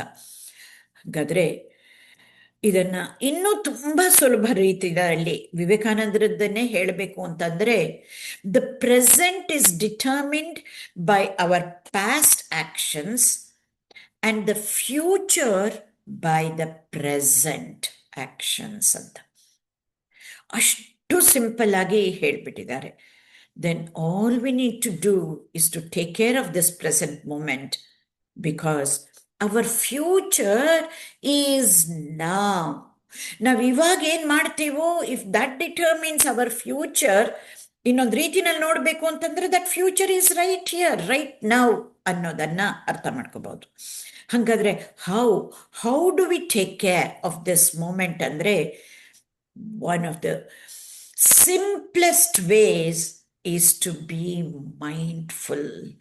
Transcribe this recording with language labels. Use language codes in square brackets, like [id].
[kn] ಹಾಗಾದ್ರೆ ಇದನ್ನ ಇನ್ನೂ ತುಂಬಾ ಸುಲಭ ರೀತಿಯಲ್ಲಿ ವಿವೇಕಾನಂದರದ್ದನ್ನೇ ಹೇಳಬೇಕು ಅಂತಂದ್ರೆ, [en] the present is determined by our past actions and the future by the present actions [kn] ಅಂತ ಅಷ್ಟು ಸಿಂಪಲ್ ಆಗಿ ಹೇಳ್ಬಿಟ್ಟಿದ್ದಾರೆ. [en] Then all we need to do is to take care of this present moment, because our future is now. [kn] ನಾವು ಇವಾಗ ಏನ್ ಮಾಡ್ತೀವೋ, [en] if that determines our future, [kn] ಇನ್ನೊಂದು ರೀತಿನಲ್ಲಿ ನೋಡ್ಬೇಕು ಅಂತಂದ್ರೆ [en] that future is right here, right now [kn] ಅನ್ನೋದನ್ನ ಅರ್ಥ ಮಾಡ್ಕೋಬಹುದು. [en] ಹಾಗಾದ್ರೆ how do we take care of this moment ಅಂದ್ರೆ, one of the simplest ways is to be mindful.